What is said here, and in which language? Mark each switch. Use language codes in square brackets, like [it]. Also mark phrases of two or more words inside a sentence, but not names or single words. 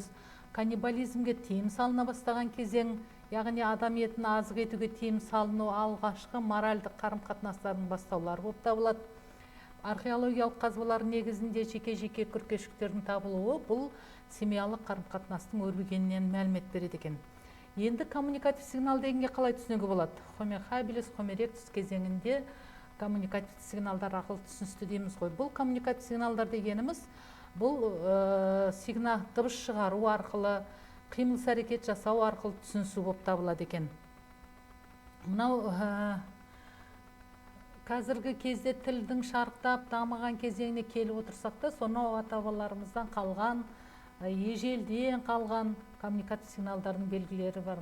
[kk] Каннибализмге тыйым салына бастаған кезең, яғни адам етін азық етуге тыйым салыну алғашқы моральдық қарым-қатынастардың бастаулары болып табылады. Археологиялық қазбалар негізінде жеке-жеке күркешіктердің табылуы бұл семьялық қарым-қатынастың өрбігенінен мәлімет береді екен. Енді коммуникатив сигнал дегенге қалай түсінуге болады? [la] Homo habilis, Homo erectus [kk] кезеңінде коммуникатив сигналдар арқылы түсіністі дейміз ғой. Бұл коммуникатив сигналдар дегеніміз, бұл сигнал дыбыс шығару арқылы, қимыл әрекет жасау арқылы түсінісу болып табылады екен. Мынау қазіргі кезде тілдің шарықтап дамыған кезеңіне келіп отырсақ та, сонау ата-бабаларымыздан қалған, ежелден қалған коммуникатив сигналдардың белгілері бар.